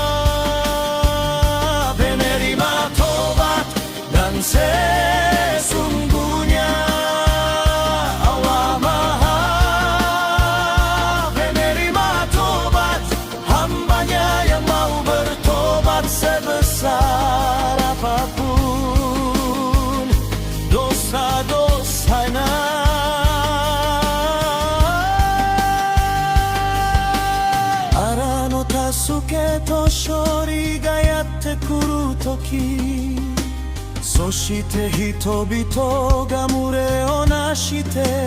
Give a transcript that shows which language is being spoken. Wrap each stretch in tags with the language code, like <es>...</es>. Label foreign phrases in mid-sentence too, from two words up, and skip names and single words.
<id>penerima tobat dan sesungguhnya Allah Maha penerima tobat hambanya yang mau bertobat sebesar apapun dosa-dosanya.</id> <ja>アッラーの助けと勝利がやって来る時, そして人々が群れをなして</ja>